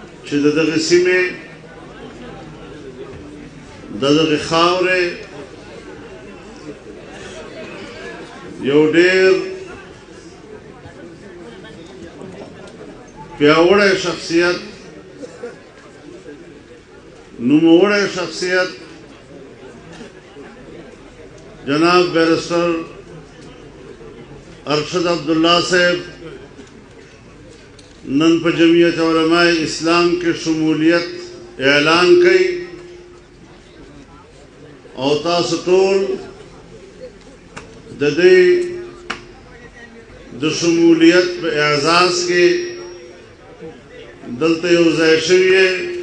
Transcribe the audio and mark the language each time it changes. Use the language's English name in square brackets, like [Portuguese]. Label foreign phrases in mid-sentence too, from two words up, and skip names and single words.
[Pashto] چې د دغه سیمې د دغه خاورې یو ډېر پیاوړی شخصیت، نوموړی شخصیت جناب بیرسٹر ارشد عبداللہ صاحب نن په جمعیت علماء اسلام کې شمولیت اعلان کړي او تاسو ټول د دې د شمولیت په اعزاز کې دلته یو ځای شوي یې.